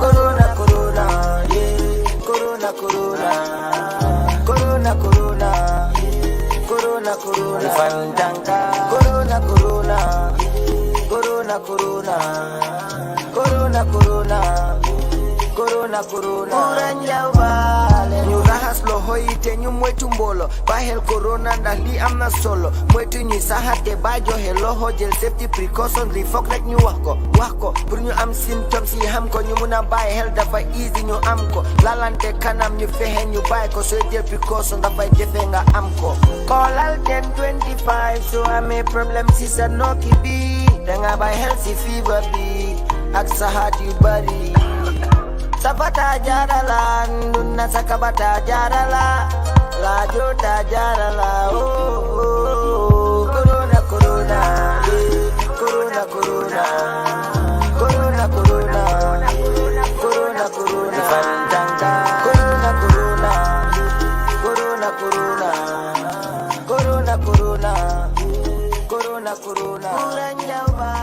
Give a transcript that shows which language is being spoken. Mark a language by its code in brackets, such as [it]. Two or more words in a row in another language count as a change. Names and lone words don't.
[wo] Corona, corona, yeah. Corona, corona, corona, corona, corona, corona, Fantanga, corona, corona, corona, corona, corona, corona, corona, corona, Uranjau bale, ñu rahas lo hoyite ñu moytu mbolo, bahel corona ndax li am na solo, moytu ñuy saxate ba joxe loxo jël [en] safety precaution [wo] li fokk rek ñu wax ko pour ñu am symptômes yi xam ko ñu mëna bàyyi xel dafa easy ñu am ko, lalante kanam ñu fexe ñu bàyyi ko sooy jël precaution dafay jafe nga am ko. Callal 1025 so amee problème si sa nokki bi danga bàyyi xel si fever bi ak saxaat yu bari. Sapata jarala, nduna sakabata jarala, la jota jarala, oh, corona, corona, corona, corona, corona, corona, corona, corona, Fantanga, corona, corona, corona, corona, corona, corona, corona, corona, corona.